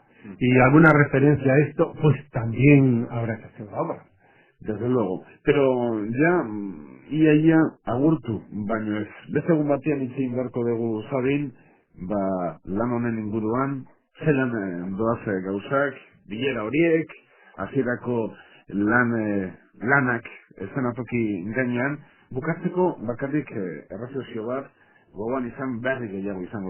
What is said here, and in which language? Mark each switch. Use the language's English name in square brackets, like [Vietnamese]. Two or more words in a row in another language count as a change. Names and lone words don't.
[Spanish] Y alguna referencia a esto, pues también habrá que hacer la obra. Desde luego. Pero ya, [Basque] ia agurtu, baino ez. Beste egun batean hitz egin beharko dugu Sabin, lan honen inguruan, zelan doaz gauzak, bilera horiek, hasierako lanak eszenatoki gainean, bukatzeko bakarrik erreflexio bat, gogoan izan berri gehiago izango